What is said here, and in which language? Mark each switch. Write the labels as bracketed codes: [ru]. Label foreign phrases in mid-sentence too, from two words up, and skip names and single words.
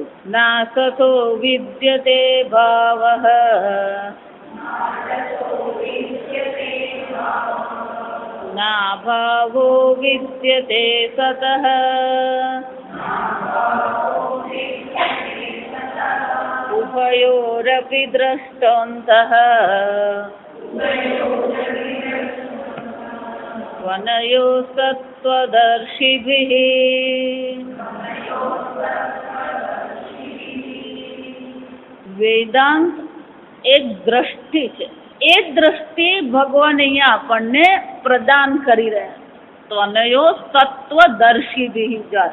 [sa] नासतो विद्यते भावः नाभावो विद्यते सतः उभयोरपि द्रष्टोऽन्तः त्वनयोस्तत्त्वदर्शिभिः। [gu] વેદાંત એક દ્રષ્ટિ છે, એ દ્રષ્ટિ ભગવાન અહીંયા આપણને પ્રદાન કરી રહ્યા. તો અનયો તત્વદર્શી જાત.